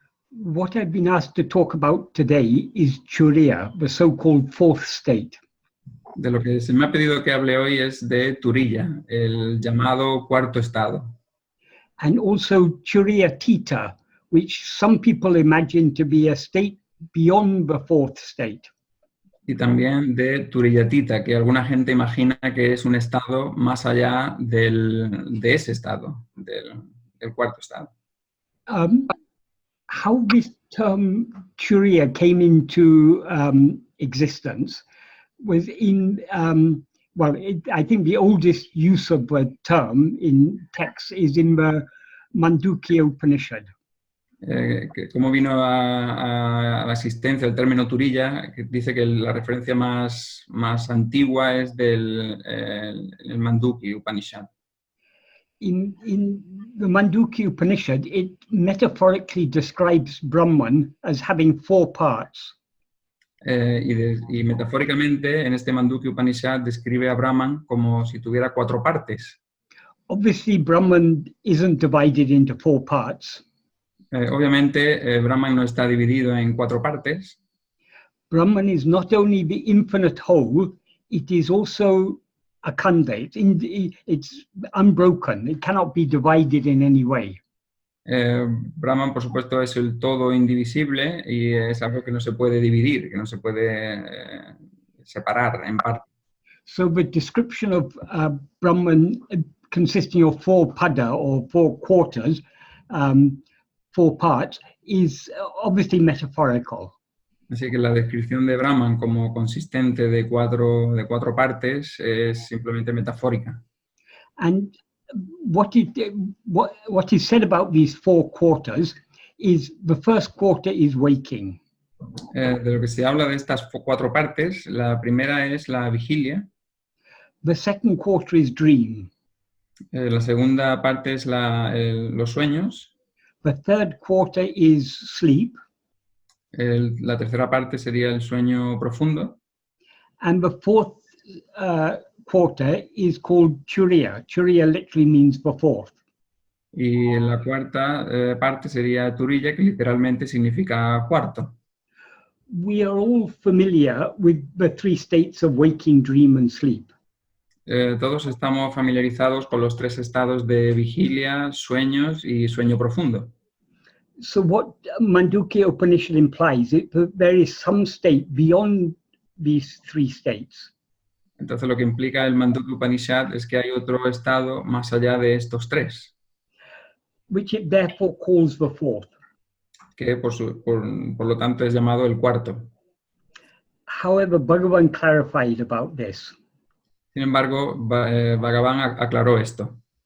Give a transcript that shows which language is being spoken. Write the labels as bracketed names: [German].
[English] What I've been asked to talk about today is turīya, the so-called fourth state. [Spanish] De lo que se me ha pedido que hable hoy es de turīya, el llamado cuarto estado. [English] And also turīya, which some people imagine to be a state beyond the fourth state. [Spanish] Y también de turīya, que alguna gente imagina que es un estado más allá de ese estado, del cuarto estado. [English] How this term turīya came into existence was in, I think the oldest use of the term in text is in the Mandukya Upanishad. [Spanish] ¿Cómo vino a la existencia el término turīya? Que dice que la referencia más antigua es del el Mandukya Upanishad. [English] In the Mandukya Upanishad, it metaphorically describes Brahman as having four parts. [Spanish] Y metafóricamente en este Mandukya Upanishad describe a Brahman como si tuviera cuatro partes. [English] Obviously, Brahman isn't divided into four parts. [Spanish] Obviamente, Brahman no está dividido en cuatro partes. [English] Brahman is not only the infinite whole, it is also a khandha. It's unbroken. It cannot be divided in any way. [Spanish] Brahman, por supuesto, es el todo indivisible y es algo que no se puede dividir, que no se puede separar en partes. [English] So the description of Brahman consisting of four pada or four quarters, four parts, is obviously metaphorical. [Spanish] Así que la descripción de Brahman como consistente de cuatro partes es simplemente metafórica. [English] And what is said about these four quarters is the first quarter is waking. [Spanish] De lo que se habla de estas cuatro partes, la primera es la vigilia. [English] The second quarter is dream. [Spanish] La segunda parte es los sueños. [English] The third quarter is sleep. [Spanish] La tercera parte sería el sueño profundo. [English] And the fourth quarter is called turīya. Turīya literally means the fourth. [Spanish] Y la cuarta parte sería turīya, que literalmente significa cuarto. [English] We are all familiar with the three states of waking, dream, and sleep. [Spanish] Todos estamos familiarizados con los tres estados de vigilia, sueños y sueño profundo. [English] So what Mandukya Upanishad implies is that there is some state beyond these three states. [Spanish] Entonces lo que implica el Mandukya Upanishad es que hay otro estado más allá de estos tres. [English] Which it therefore calls the fourth. [Spanish] Que por lo tanto es llamado el cuarto. [English] However, Bhagavan clarified about this. [Spanish] Sin embargo, Bhagavan aclaró esto.